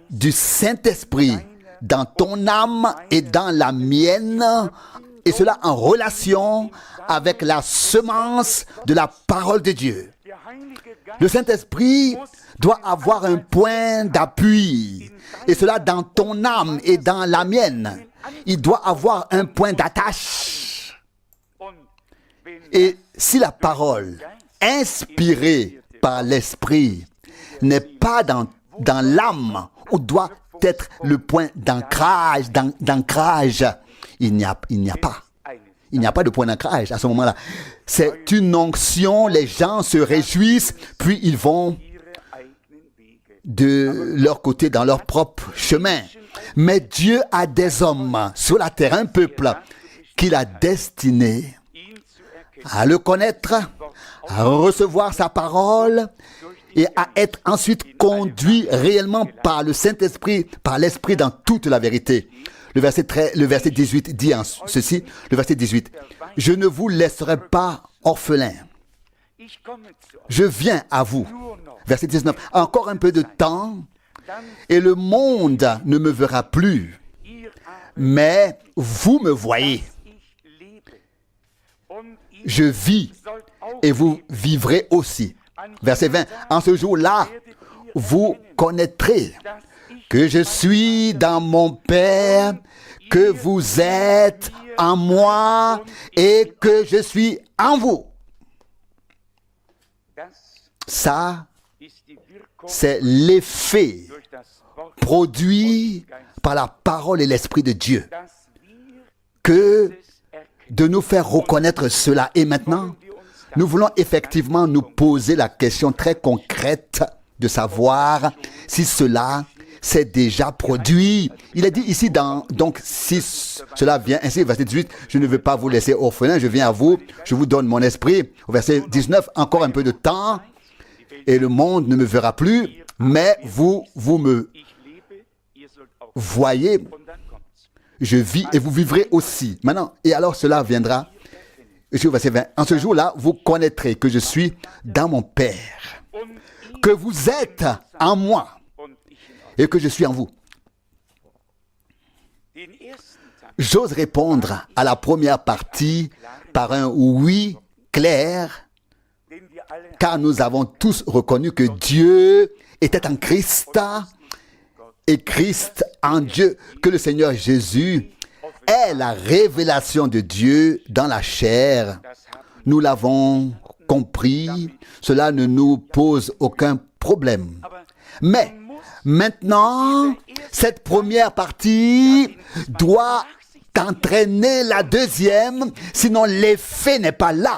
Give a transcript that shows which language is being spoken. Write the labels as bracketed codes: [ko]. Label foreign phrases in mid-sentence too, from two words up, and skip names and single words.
[fr] du Saint-Esprit dans ton âme et dans la mienne, et cela en relation avec la semence de la parole de Dieu. [de] der Heilige Geist [fr] Le Saint-Esprit doit avoir un point d'appui, et cela dans ton âme et dans la mienne. Il doit avoir un point d'attache. [de] und wenn [fr] Et si la parole, inspirée par l'Esprit, n'est pas dans l'âme, où doit être le point d'ancrage, il n'y a pas. [de] eines [fr] Il n'y a pas de point d'ancrage à ce moment-là. C'est une onction, les gens se réjouissent, puis ils vont [de] ihre eigenen Wege, [fr] de leur côté dans leur propre chemin. Mais Dieu a des hommes sur la terre, un peuple qu'il a destiné [de] ihn zu erkennen, [fr] à le connaître, à recevoir sa parole et à être ensuite conduit réellement par le Saint-Esprit, par l'Esprit dans toute la vérité. Le verset 18 dit ceci, le verset 18, « Je ne vous laisserai pas orphelins, [de] ich komme zu euch, [fr] je viens à vous. » [de] nur noch, [fr] Verset 19, « Encore un peu de temps, [de] dann [fr] et le monde ne me verra plus, [de] ihr aber, [fr] mais vous me voyez. [de] ich lebe, und ihr [fr] Je vis, [de] sollt auch [fr] et vous vivrez aussi. » Verset 20, « En ce jour-là, vous connaîtrez [de] dass ich [fr] que je suis dans mon Père, que vous êtes en moi et que je suis en vous. » [de] das [fr] Ça, [de] ist die Wirkung [fr] c'est l'effet [de] durch das Wort, [fr] produit par la parole et l'Esprit de Dieu, [de] dass wir [fr] que [de] es erkennen. [fr] de nous faire reconnaître cela. Et maintenant, nous voulons effectivement nous poser la question très concrète de savoir si cela s'est déjà produit. Il est dit ici, donc si cela vient ainsi, verset 18, « Je ne veux pas vous laisser orphelins, je viens à vous, je vous donne mon esprit. » Au verset 19, « Encore un peu de temps, et le monde ne me verra plus, mais vous me [de] Ich lebe, ihr sollt auch. [fr] voyez, [de] Und dann kommt's. [fr] je vis et vous vivrez aussi. » Maintenant, et alors cela viendra, au verset 20, « En ce jour-là, vous connaîtrez que je suis dans mon Père, [de] Und ihr [fr] que vous êtes en moi [de] und ich in euch. [fr] et que je suis en vous. » [de] Den ersten Teil [fr] j'ose répondre à la première partie par un oui clair, [de] den wir alle [fr] car nous avons tous reconnu que Dieu était en Christ et Christ en Dieu, que le Seigneur Jésus est la révélation de Dieu dans la chair. [de] das haben. [fr] Nous l'avons compris, cela ne nous pose aucun problème. Mais maintenant, cette première partie doit entraîner la deuxième, sinon l'effet n'est pas là.